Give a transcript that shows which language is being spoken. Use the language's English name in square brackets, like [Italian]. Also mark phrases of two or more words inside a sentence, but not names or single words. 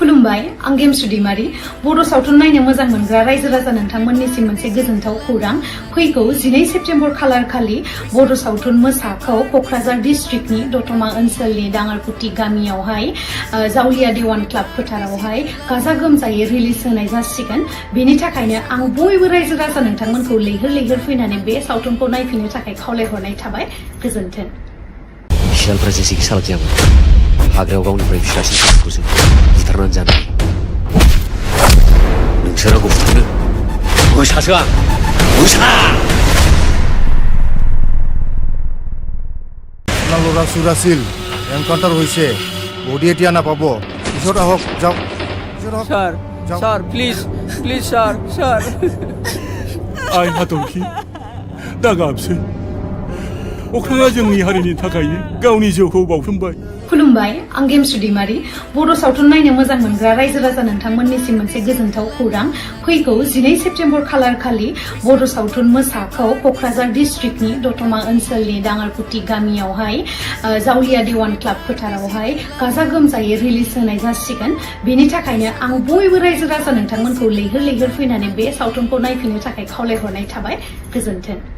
[Bodo] खुलुमबाय आं गेमस्रि दैमारि बर' सावथुन नायनो मोजां मोनग्रा रायजो राजा नोंथांमोननिसिम मोनसे गोजोनथाव खौरां फैगौ 12 सेप्तेम्बर खालार खालि बर' सावथुन मोसाखौ क'क्राझार डिस्ट्रिक्टनि दतमा ओनसोलनि दाङारपुथि गामियावहाय जावलिया देवान क्लाब फोथारावहाय गाजा गोमजायै रिलिज होनाय जासिगोन बेनि थाखायनो आं बयबो रायजो राजा नोंथांमोनखौ लैहोर लैहोर फैनानै बे सावथुनखौ नायफैनो थाखाय खावलायहरनाय थाबाय गोजोन्थों सियालफ्रा जेसेखि सालाक जायामोन हाग्रायाव गावनिफ्राय फिसासिन सासेखौसो बुथारनानै जानाय नोंसोर आंखौ फुथुनो मोसासो आं मोसा [Assamese] ল'ৰা চুৰাছিল এনকাউণ্টাৰ হৈছে বডি এতিয়া নাপাব পিছত আহক যাওক [English] sir sir please please sir sir [Bodo] आइ हाथरखि दा गाबसै अख्राङा जोंनि हारिनि थाखायनो गावनि जिउखौ बाउसोमबाय खुलुमबाय आं गेमस्रि दैमारि बर' सावथुन नायनो मोजां मोनग्रा रायजो राजा नोंथांमोननिसिम मोनसे गोजोनथाव खौरां फैगौ 12 सेप्तेम्बर खालार खालि बर' सावथुन मोसाखौ क'क्राझार डिस्ट्रिक्टनि दतमा ओनसोलनि दाङारपुथि गामियावहाय जावलिया देवान क्लाब फोथारावहाय गाजा गोमजायै रिलिज होनाय जासिगोन बेनि थाखायनो आं बयबो रायजो राजा नोंथांमोनखौ लैहोर लैहोर फैनानै बे सावथुनखौ नायफैनो थाखाय खावलायहरनाय थाबाय गोजोन्थों